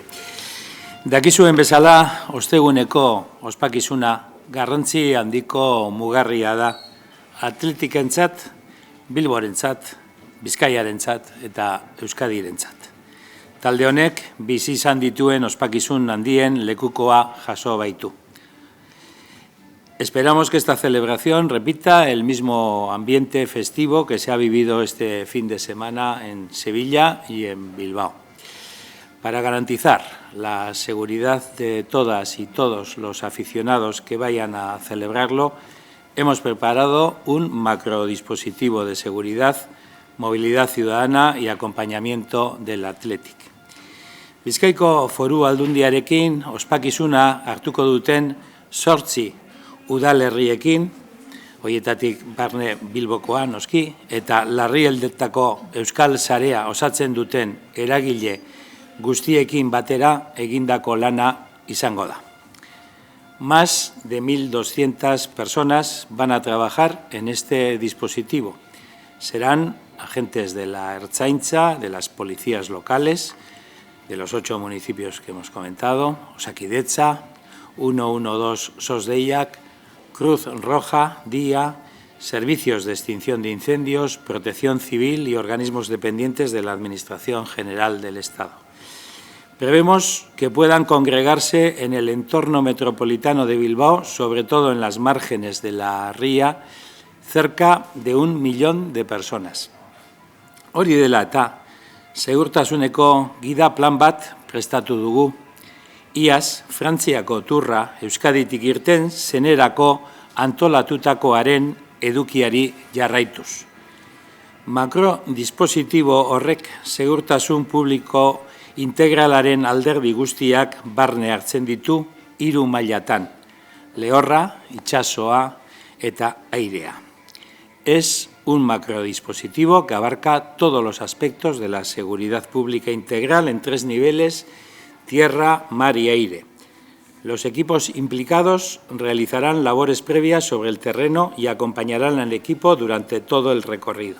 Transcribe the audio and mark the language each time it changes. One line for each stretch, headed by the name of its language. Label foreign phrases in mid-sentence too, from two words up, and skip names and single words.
Basque: Dakizuen bezala, osteguneko ospakizuna garrantzi handiko mugarria da atletikentzat, Bilborentzat, Bizkaiarentzat eta Euskadirentzat. Talde honek bizi izan dituen ospakizun handien lekukoa jaso baitu.
Spanish: Esperamos que esta celebración repita el mismo ambiente festivo que se ha vivido este fin de semana en Sevilla y en Bilbao. Para garantizar la seguridad de todas y todos los aficionados que vayan a celebrarlo, hemos preparado un macrodispositivo de seguridad, movilidad ciudadana y acompañamiento del Athletic.
Basque: Bizkaiko Foru Aldundiarekin ospakizuna hartuko duten 8 udalerriekin, horietatik barne Bilbokoa noski, eta Larrialdetako Euskal Sarea osatzen duten eragile guztiekin batera egindako lana izango da.
Spanish: Más de 1.200 personas van a trabajar en este dispositivo. Serán agentes de la Ertzaintza, de las policías locales, de los 8 municipios que hemos comentado, Osakidetza, 112 SOS Deiak, Cruz Roja, DIA, servicios de extinción de incendios, protección civil y organismos dependientes de la Administración General del Estado. Prevemos que puedan congregarse en el entorno metropolitano de Bilbao, sobre todo en las márgenes de la ría, cerca de 1 millón de personas.
Basque: Hori dela eta, segurtasuneko gida plan bat prestatu dugu. Iaz, Frantziako turra Euskaditik irten zenerako antolatutakoaren edukiari jarraituz. Makrodispositibo horrek segurtasun publiko integralaren alderdi guztiak barne hartzen ditu 3 mailatan, lehorra, itsasoa eta airea.
Spanish: Es un macrodispositivo que abarca todos los aspectos de la seguridad pública integral en 3 niveles: tierra, mar y aire. Los equipos implicados realizarán labores previas sobre el terreno y acompañarán al equipo durante todo el recorrido.